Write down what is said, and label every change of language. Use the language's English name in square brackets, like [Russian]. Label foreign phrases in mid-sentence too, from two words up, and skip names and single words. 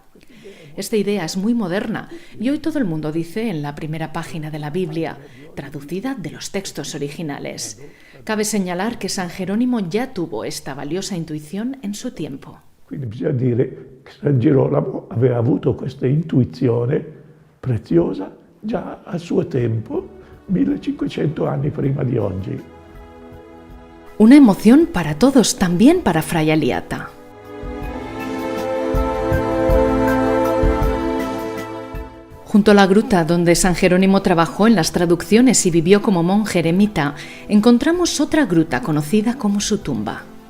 [Spanish] Esta idea es muy moderna y hoy todo el mundo dice en la primera página de la Biblia, traducida de los textos originales. Cabe señalar que San Jerónimo ya tuvo esta valiosa intuición en su tiempo. [Italian] Quindi bisogna dire che San Girolamo aveva avuto questa intuizione preziosa già al suo tempo, 1500 anni prima di oggi. [Spanish] Una emoción para todos, también para Fray Aliata. Junto a la gruta donde San Jerónimo trabajó en las traducciones y vivió como monje eremita, encontramos otra gruta conocida como su tumba.